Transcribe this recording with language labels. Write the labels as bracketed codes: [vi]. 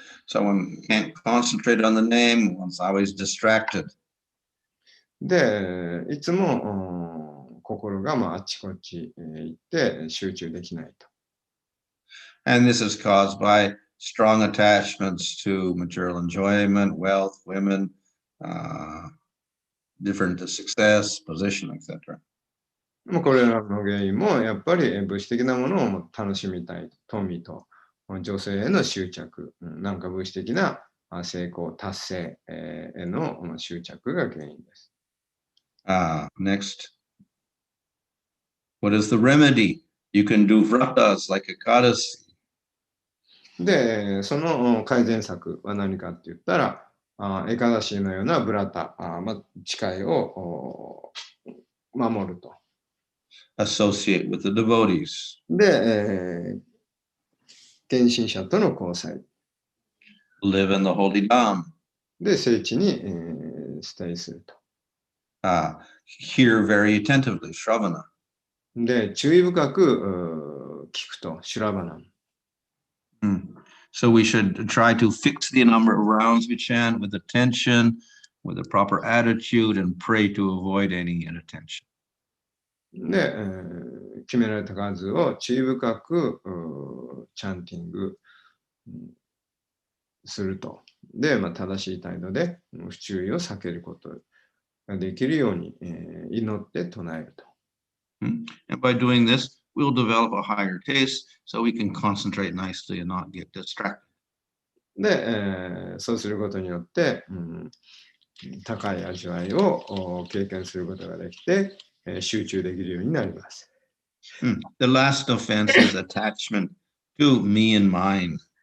[en] Someone can't concentrate on the name, one's always distracted. [ja] で、いつも心があっちこっち行って集中できないと。 [en] And this is caused by strong attachments to material enjoyment, wealth, women, different success, position, etc. [ja] これらの原因もやっぱり物質的なものを楽しみたい、富と女性への執着、なんか物質的な成功、達成への執着が原因です。 [en] Next. What is the remedy? You can do vratas like Ekadasi. [ja] で、その改善策は何かって言ったら、エカダシーのようなブラタ、誓いを守ると。 [en] Associate with the devotees. [ja] で、献身者との交際。 [en] Live in the holy dham. [ja] で、聖地に、ステイすると。 [en] Hear very attentively, Shravana. [ja] で、注意深く聞くと、シュラバナン。 [en] So we should try to fix the number of rounds we chant with attention, with a proper attitude, and pray to avoid any inattention. [ja] で、決められた数を注意深くチャンティングすると。で、正しい態度で不注意を避けることができるように、祈って唱えると。 [en] And by doing this, we'll develop a higher taste so we can concentrate nicely and not get distracted. [ja] で、そうすることによって、高い味わいを経験することができて、集中できるようになります。 [en] The last offense is attachment to me and mine.